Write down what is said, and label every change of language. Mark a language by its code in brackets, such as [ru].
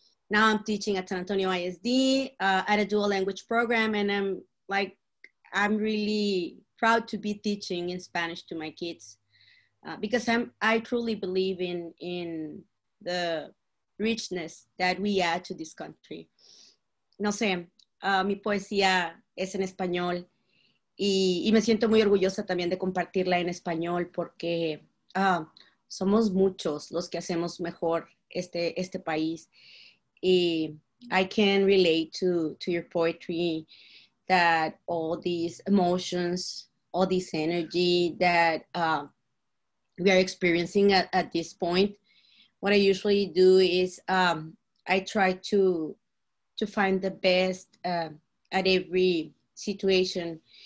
[en] Now I'm teaching at San Antonio ISD at a dual language program, and I'm really proud to be teaching in Spanish to my kids because I truly believe in the richness that we add to this country. [es] No sé, mi poesía es en español y me siento muy orgullosa también de compartirla en español porque somos muchos los que hacemos mejor este país. [en] Y I can relate to your poetry, that all these emotions, all this energy that we are experiencing at this point. What I usually do is I try to find the best at every situation.